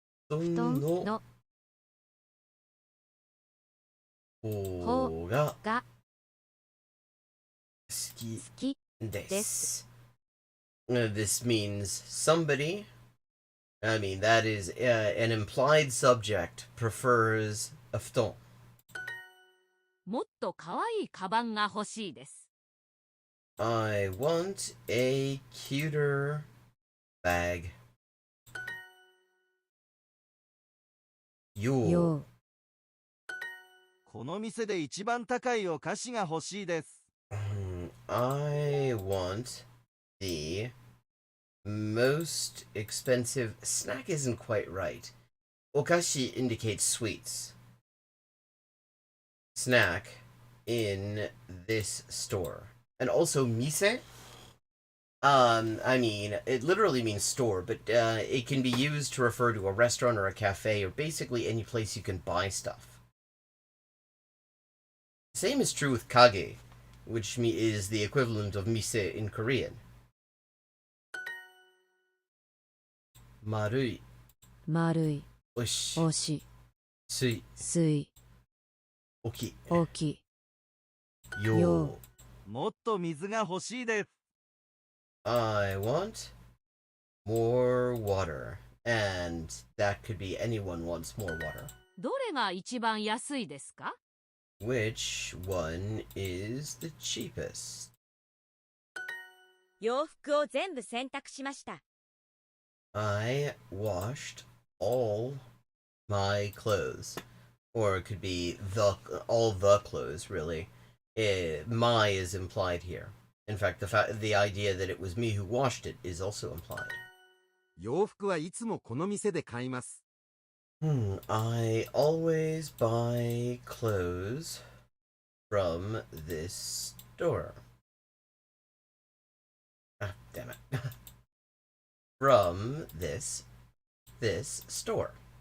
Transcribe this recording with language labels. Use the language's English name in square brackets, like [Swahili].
[Japanese] 布団の方が好きです。 [English] This means somebody, I mean, that is an implied subject, prefers a 布団。 [Japanese] もっと可愛いカバンが欲しいです。 [English] I want a cuter bag. [Japanese] よ。この店で一番高いお菓子が欲しいです。 [English] I want the most expensive snack isn't quite right. Okashi indicates sweets. Snack in this store. And also mise. I mean, it literally means store, but it can be used to refer to a restaurant or a cafe or basically any place you can buy stuff. Same is true with kage, which is the equivalent of mise in Korean. [Japanese] Marui. 丸い、 Oshi. 押し、 Sui. 水、 Oki. 大きい。 Yo. もっと水が欲しいです。 [English] I want more water. And that could be anyone wants more water. [Japanese] どれが一番安いですか？ [English] Which one is the cheapest? [Japanese] 洋服を全部洗濯しました。 [English] I washed all my clothes. Or it could be all the clothes, really. My is implied here. In fact, the idea that it was me who washed it is also implied. [Japanese] 洋服はいつもこの店で買います。 [English] I always buy clothes from this store. Ah, damn it. from this store.